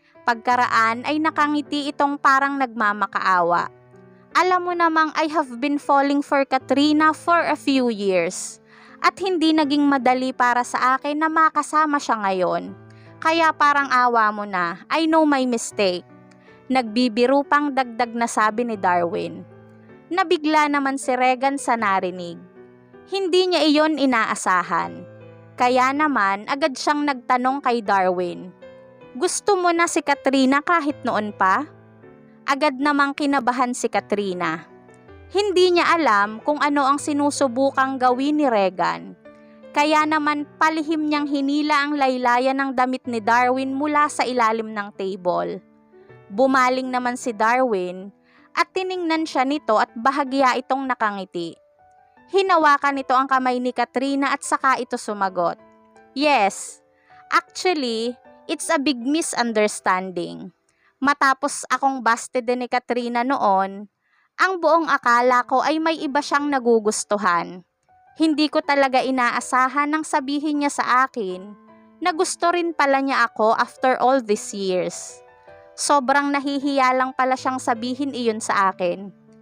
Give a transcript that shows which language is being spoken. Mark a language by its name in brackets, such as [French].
[Filipino] Pagkaraan ay nakangiti itong parang nagmamakaawa. Alam mo namang [English] I have been falling for Katrina for a few years. [Filipino] At hindi naging madali para sa akin na makasama siya ngayon. Kaya parang awa mo na, [English] I know my mistake. [Filipino] Nagbibiro pang dagdag na sabi ni Darwin. Nabigla naman si Regan sa narinig. Hindi niya iyon inaasahan. Kaya naman agad siyang nagtanong kay Darwin. Gusto mo na si Katrina kahit noon pa? Agad namang kinabahan si Katrina. Hindi niya alam kung ano ang sinusubukang gawin ni Regan. Kaya naman palihim niyang hinila ang laylayan ng damit ni Darwin mula sa ilalim ng table. Bumaling naman si Darwin at tiningnan siya nito at bahagya itong nakangiti. Hinawakan nito ang kamay ni Katrina at saka ito sumagot. [English] Yes, actually, it's a big misunderstanding. [Filipino] Matapos akong busted din ni Katrina noon, ang buong akala ko ay may iba siyang nagugustuhan. Hindi ko talaga inaasahan nang sabihin niya sa akin na gusto rin pala niya ako [English] after all these years. [Filipino] Sobrang nahihiya lang pala siyang sabihin iyon sa akin.